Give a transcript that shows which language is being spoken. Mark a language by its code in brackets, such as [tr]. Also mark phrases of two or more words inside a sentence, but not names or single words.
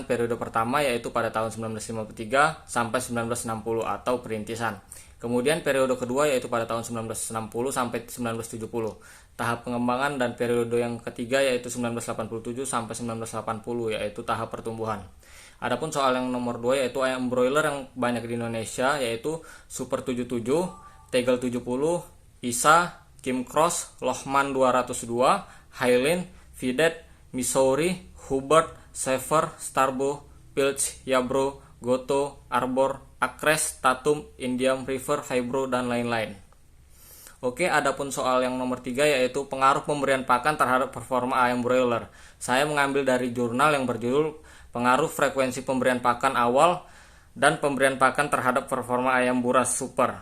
[id] Periode pertama yaitu pada tahun 1953 sampai 1960 atau perintisan. Kemudian periode kedua yaitu pada tahun 1960 sampai 1970. Tahap pengembangan, dan periode yang ketiga yaitu 1987 sampai 1980 yaitu tahap pertumbuhan. Adapun soal yang nomor 2 yaitu ayam broiler yang banyak di Indonesia yaitu Super 77, Tegel 70, Isa, Kim Cross, Lohman 202, Highland, Videt, Missouri, Hubert, Sever, Starbo, Pilch, Yabro, Goto, Arbor, Acres, Tatum, Indian River, Fibro, dan lain-lain. Oke, adapun soal yang nomor 3 yaitu pengaruh pemberian pakan terhadap performa ayam broiler. Saya mengambil dari jurnal yang berjudul Pengaruh Frekuensi Pemberian Pakan Awal dan Pemberian Pakan Terhadap Performa Ayam Buras Super.